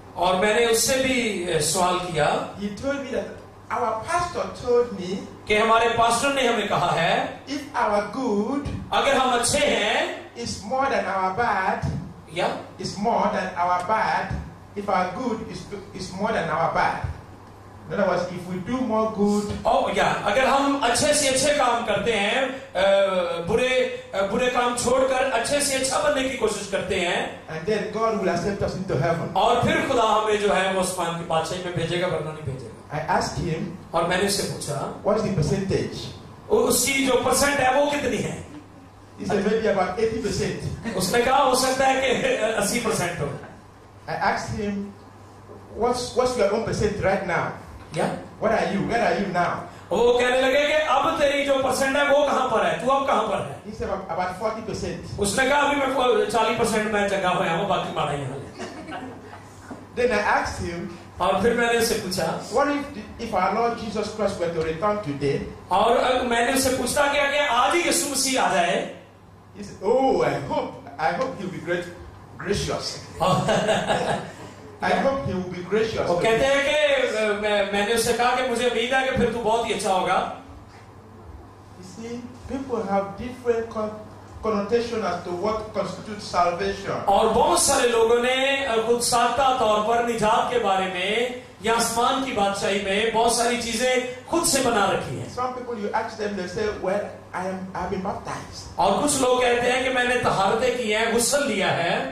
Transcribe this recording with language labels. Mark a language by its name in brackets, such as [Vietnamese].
[Hindi] और मैंने उससे भी सवाल किया. [English] He told me that our pastor told me [Hindi] कि हमारे पास्टर ने हमें कहा है [English] if our good [Hindi] अगर हम अच्छे हैं [English] is more than our bad, [Hindi] या [English] is more than our bad, if our good is more than our bad. In other words, if we do more good, [Hindi] अगर हम अच्छे से अच्छे काम करते हैं, बुरे काम छोड़कर अच्छे से अच्छा बनने की कोशिश करते हैं, [English] and then God will accept us into heaven. [Hindi] और फिर खुदा हमें जो है वो आसमान की बादशाही में भेजेगा, वरना नहीं भेजेगा. [English] I asked him, [Hindi] और मैंने उससे पूछा [English] what is the percentage? [Hindi] उसकी जो परसेंट है वो कितनी है. [English] He said maybe about 80%. [Hindi] उसने कहा हो सकता है कि 80% हो. [English] I asked him, what's your own percent right now? Yeah? Where are you? Where are you now? [Hindi] वो कहने लगे कि अब तेरी जो परसेंट है वो कहां पर है, तू अब कहां पर है. [English] He said about 40%. [Hindi] उसने कहा अभी मैं 40% में चंगा हुआ हूं, बाकी मारा यहाँ ले. [English] Then I asked him, [Hindi] और फिर मैंने उससे पूछा, [English] what if our Lord Jesus Christ were to return today? [Hindi] और मैंने उससे पूछा कि आज ही यीशु मसीह आ जाए. [English] He said, oh, I hope he'll be gracious. I hope he will be gracious. [Hindi] वो कहते हैं कि मैंने उससे कहा कि मुझे उम्मीद है कि फिर तू बहुत ही अच्छा होगा. [English] You see, people have different connotation as to what constitutes salvation. [Hindi] और बहुत सारे लोगों ने खुद साख्ता तौर पर निजात के बारे में या आसमान की बादशाही में बहुत सारी चीजें खुद से बना रखी हैं. [English] Some people you ask them, they say, well, I've been baptized. [Hindi] और कुछ लोग कहते हैं कि मैंने तहारतें की हैं, गुस्ल लिया है.